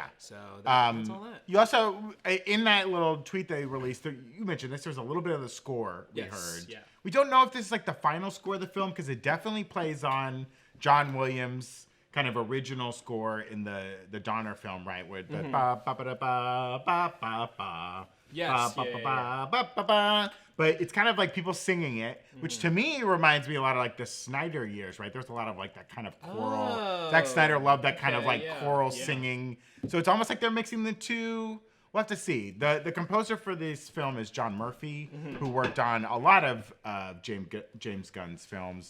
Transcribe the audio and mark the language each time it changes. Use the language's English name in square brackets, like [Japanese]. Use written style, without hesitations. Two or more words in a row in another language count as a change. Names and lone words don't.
[English] So that's all that. You also, in that little tweet they released, you mentioned this, there's a little bit of the score we Yes, heard. yeah. We don't know if this is like the final score of the film because it definitely plays on John Williams' kind of original score in the Donner film, right? With the ba ba ba da ba ba ba ba. Yes, ba, yeah, ba, yeah, ba, ba, ba. But it's kind of like people singing it, which to me reminds me a lot of like the Snyder years, right? There's a lot of like that kind of choral. Oh, Zack Snyder loved that kind of okay, like yeah, choral yeah. singing. So it's almost like they're mixing the two. We'll have to see. The composer for this film is John Murphy, who worked on a lot of James Gunn's films.